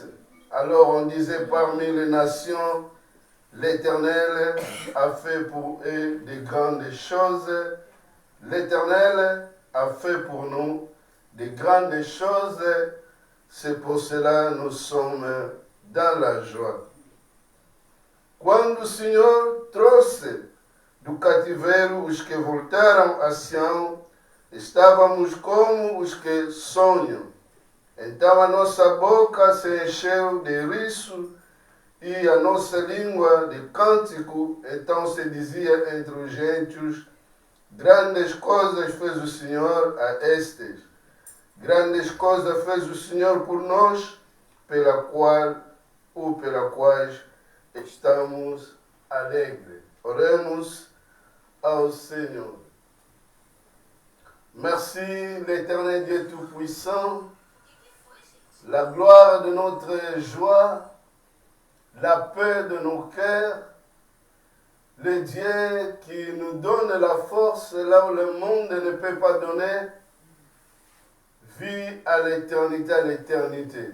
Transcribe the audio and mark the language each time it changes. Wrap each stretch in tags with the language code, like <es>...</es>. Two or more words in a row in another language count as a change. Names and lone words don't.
<fr>Alors on disait parmi les nations, l'Éternel a fait pour eux de grandes choses. L'Éternel a fait pour nous de grandes choses. C'est pour cela que nous sommes dans la joie.</fr> <pt>Quando o Senhor trouxe do cativeiro os que voltaram a Sião, estávamos como os que sonham. Então a nossa boca se encheu de riso e a nossa língua de cântico. Então se dizia entre os gentios: grandes coisas fez o Senhor a estes. Grandes coisas fez o Senhor por nós, pela quais estamos alegres. Oremos ao Senhor.</pt> <fr>Merci l'Éternel Dieu Tout-Puissant, la gloire de notre joie, la paix de nos cœurs, le Dieu qui nous donne la force là où le monde ne peut pas donner, vie à l'éternité.</fr>